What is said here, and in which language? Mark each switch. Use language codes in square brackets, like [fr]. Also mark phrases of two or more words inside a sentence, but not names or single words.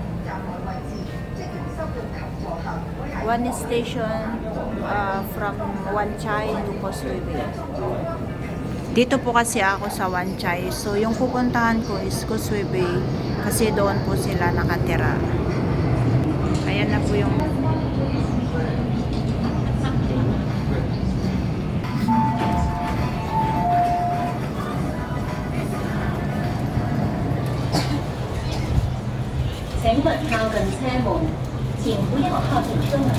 [en] One station from Wan Chai to Causeway Bay. [tl] Dito po kasi ako sa Wan Chai. So, yung pupuntahan ko is Causeway Bay kasi doon po sila nakatira. Ayan na po yung [zh] 請勿靠近車門，請不要靠近車門。